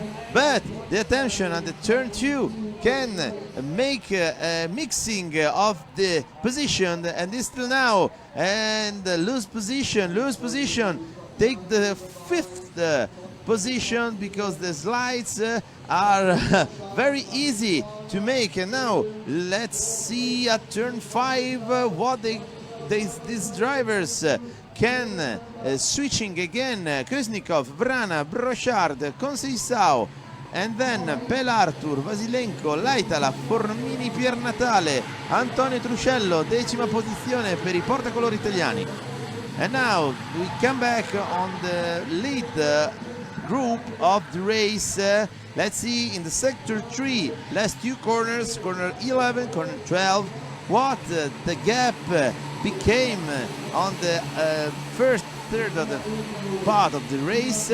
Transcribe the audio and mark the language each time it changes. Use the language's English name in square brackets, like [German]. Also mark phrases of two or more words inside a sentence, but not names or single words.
[English] But the attention at the turn 2 can make a mixing of the position, and is still now, and lose position, take the fifth position, because the slides are very easy to make. And now let's see at turn 5 what these drivers can switching again. Kuznikov, Vrana, Brochard, Conceição, and then Pelartur, Vasilenko, Laitala, Formini, Piernatale, [Italian] Antonio Truscello, 10ª posizione per i portacolori italiani. [English] And now we come back on the lead group of the race. Let's see in the sector 3, last 2 corners, corner 11, corner 12, what the gap became on the first third of the part of the race.